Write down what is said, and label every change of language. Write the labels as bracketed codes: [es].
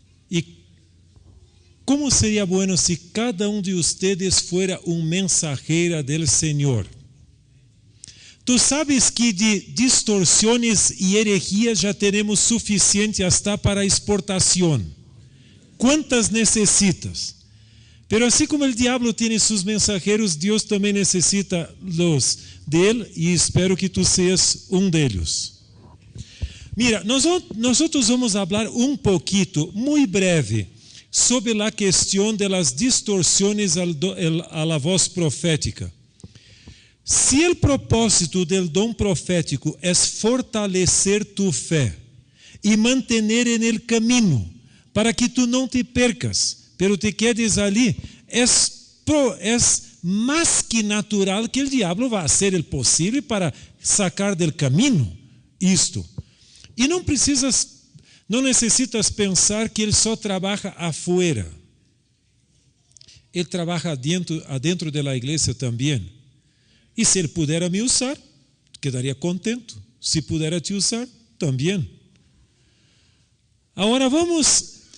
[pt] E como seria bueno se cada um de vocês fuera um mensajeiro do Senhor? Tu sabes que de distorções e herejias já temos suficiente [es] hasta para [pt] exportação. ¿Quantas necessitas? [es] Pero así como el diablo tiene sus mensajeros, Dios también necesita los de él, y espero que tú seas un de ellos. Mira, nosotros vamos a hablar un poquito, muy breve, sobre la cuestión de las distorsiones a la voz profética. Se el propósito del don profético es fortalecer tu fe y mantener en el camino para que tú no te percas, pero te quedes ali, es más que natural que el diablo va a hacer el posible para sacar del camino isto. [pt] E não necessitas pensar que ele só trabalha afuera. Ele trabalha adentro da igreja também. E se ele pudera me usar, quedaria contento. Se pudera te usar, também. Agora vamos.